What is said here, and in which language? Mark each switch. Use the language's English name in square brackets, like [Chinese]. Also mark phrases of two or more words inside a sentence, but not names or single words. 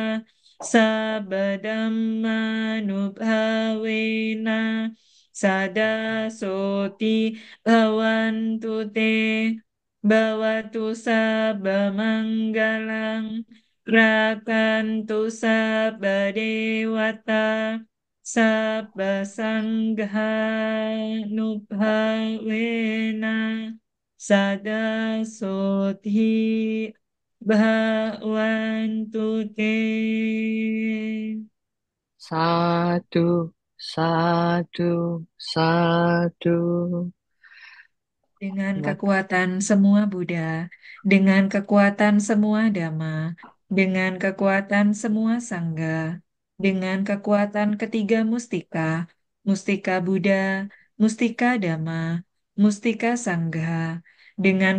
[Pali] sabadammanubhavena sada soti bhavantu te bhavatu sabamanggalang Rakhantu sabadewata sabasangha nubhavena Sada sodhi bhavantu te. Sadu, sadu, sadu. [Indonesian] Dengan Ya, kekuatan semua Buddha, dengan kekuatan semua Dhamma, dengan kekuatan semua Sangha, dengan kekuatan ketiga mustika, mustika Buddha, mustika Dhamma, mustika Sangha, dengan